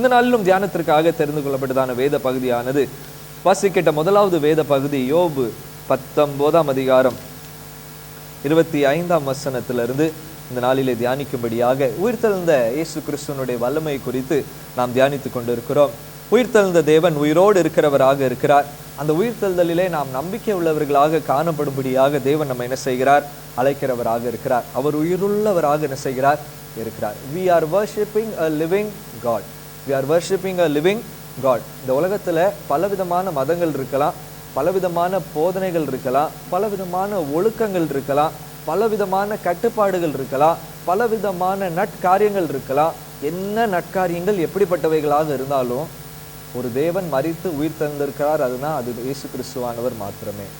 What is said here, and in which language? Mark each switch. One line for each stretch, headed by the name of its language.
Tamil: இந்த நாளிலும் தியானத்திற்காக தெரிந்து கொள்ளப்பட்டதான வேத பகுதியானது வாசிக்கிட்ட முதலாவது வேத பகுதி யோபு 19ஆம் அதிகாரம் 25ஆம் வசனத்திலிருந்து இந்த நாளிலே தியானிக்கும்படியாக உயிர்த்தெழுந்த இயேசு கிறிஸ்துவனுடைய வல்லமை குறித்து நாம் தியானித்து கொண்டிருக்கிறோம். உயிர்த்தெழுந்த தேவன் உயிரோடு இருக்கிறவராக இருக்கிறார். அந்த உயிர்த்தெழுதலிலே நாம் நம்பிக்கை உள்ளவர்களாக காணப்படும்படியாக தேவன் நம்ம என்ன செய்கிறார், அழைக்கிறவராக இருக்கிறார். அவர் உயிருள்ளவராக என்ன செய்கிறார் இருக்கிறார்.
English: We are worshiping a living God. We are worshiping a living God.
Tamil: இந்த உலகத்துல பலவிதமான மதங்கள் இருக்கலாம், பலவிதமான போதனைகள் இருக்கலாம், பலவிதமான ஒழுக்கங்கள் இருக்கலாம், பலவிதமான கட்டுப்பாடுகள் இருக்கலாம். பலவிதமான நட்காரியங்கள் இருக்கலாம். என்ன நட்காரியங்கள் எப்படிப்பட்டவைகளாக இருந்தாலும் ஒரு தேவன் மரித்து உயிர் தந்திருக்கிறார், அதுதான் அது இயேசு கிறிஸ்துவானவர் மாத்திரமே.